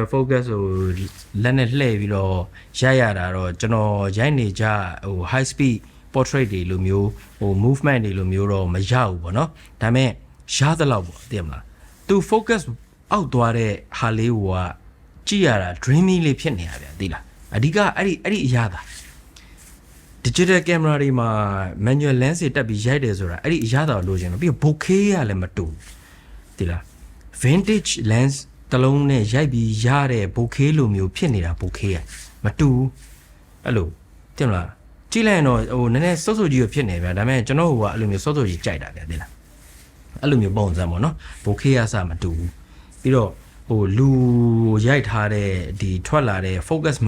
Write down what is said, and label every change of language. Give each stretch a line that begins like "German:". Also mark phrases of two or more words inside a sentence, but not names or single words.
Burmese: focus ဟိုလက်နဲ့လှည့်ပြီးတော့ရိုက်ရတာတော့ကျွန်တော်ရိုက်နေကြဟို
English: high speed portrait
Burmese: တွေလိုမျိုးဟို movement တွေလိုမျိုးတော့မရဘူးပေါ့နော်ဒါပေမဲ့ရသလောက်ပေါ့သိရမလားသူ focus အောက်သွားတဲ့ဟာလေးကကြည့်ရတာ dreamy လေးဖြစ်နေရဗျာသိလားအဓိကအဲ့ဒီအရာသာ
English: digital camera
Burmese: တွေမှာ
English: manual lens
Burmese: တွေတက်ပြီးရိုက်တယ်ဆိုတာအဲ့ဒီအရသာကိုလိုချင်တော့ပြီးတော့ bokeh ရလည်းမတူသိလား
English: vintage lens
Burmese: တလုံးနဲ့ရိုက်ပြီးရတဲ့ bokeh လိုမျိုးဖြစ်နေတာ bokeh ရမတူအဲ့လိုသိမလားကြည့်လိုက်ရင်တော့ဟိုန ည်းနည်းစောစောကြီးဖြစ်နေဗျာဒါပေမဲ့ကျွန်တော်ဟိုကအဲ့လိုမျိုးစောစောကြီးကြိုက်တာဗျာသိလားအဲ့လိုမျိုးပုံစံပေါ့နော် bokeh ရစမတူပြီးတော့ဟိုလူရိုက်ထားတဲ့ဒီထွက်လာတဲ့ focus မ